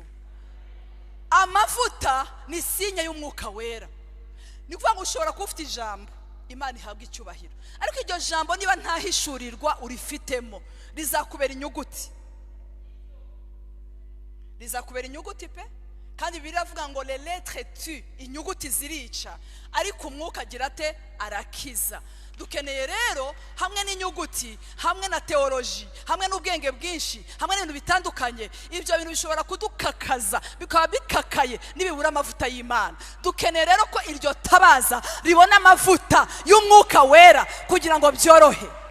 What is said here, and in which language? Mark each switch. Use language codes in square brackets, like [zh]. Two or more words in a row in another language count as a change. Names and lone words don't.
[rw] Amavuta ni sinye y'umwuka wera. Ni kuvuga ngo ushobora kuba ufite ijambo Imana ihabwa icyubahiro ariko iryo jambo niba ntahishurirwa urifitemo rizakubera inyuguti pe. Kandi biravuga ngo [fr] les lettres tu, [rw] inyuguti zirica ariko umwuka agira ate? Arakiza. Dukeneye rero hamwe n'inyuguti, hamwe na teoloji, hamwe n'ubwenge bwinshi, hamwe n'ibintu bitandukanye. Ibyo bintu bishobora kudukakaza bikaba bikakaye nibibura amavuta y'Imana. Dukeneye rero ko iryo tabaza ribona amavuta y'umwuka wera kugira ngo byorohe.